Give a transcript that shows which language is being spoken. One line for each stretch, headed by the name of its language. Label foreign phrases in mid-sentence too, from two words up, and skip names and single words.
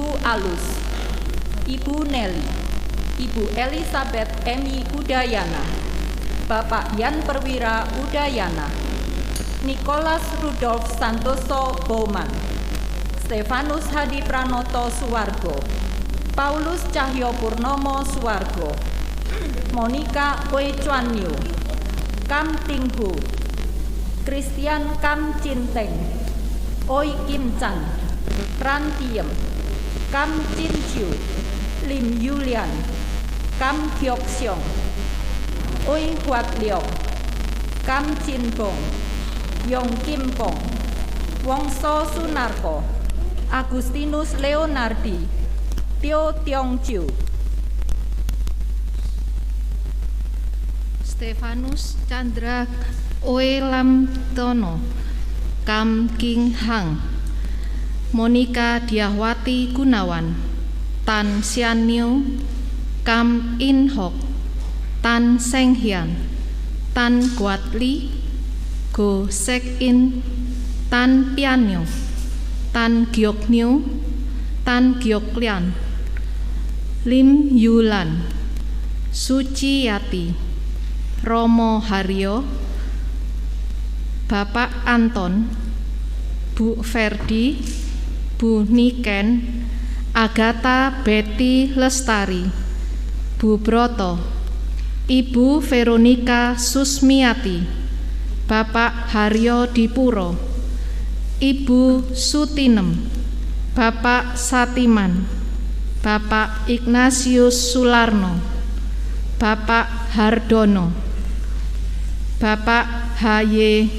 Indonesian: Alus, Ibu Nelly, Ibu Elizabeth Emi Udayana, Bapak Yan Perwira Udayana, Nicholas Rudolf Santoso Bowman, Stefanus Hadi Pranoto Suwargo, Paulus Cahyo Purnomo Suwargo, Monica Wei Chuan Yu, Kam Ting Hu, Christian Kam Chin Teng, Oi Kim Chan, Tran Tiem, Kam Jin Chiu, Lim Yulian, Kam Kyok Seong, Oi Huat Leong, Kam Jin Bong, Yong Kim Pong, Wongso Sunarko, Agustinus Leonardi, Tio Tiong Chiu, Stefanus Chandra Oe Lam Tono, Kam King Hang, Monika Diahwati Gunawan, Tan Sian Niu, Kam In Hok, Tan Seng Hian, Tan Guat Li, Go Sek In, Tan Pian Niu, Tan Giok Niu, Tan Giok Lian, Lim Yulan, Suci Yati, Romo Haryo, Bapak Anton, Bu Ferdi, Bu Niken, Agatha Betty Lestari, Bu Broto, Ibu Veronika Susmiati, Bapak Haryo Dipuro, Ibu Sutinem, Bapak Satiman, Bapak Ignatius Sularno, Bapak Hardono, Bapak H.Y.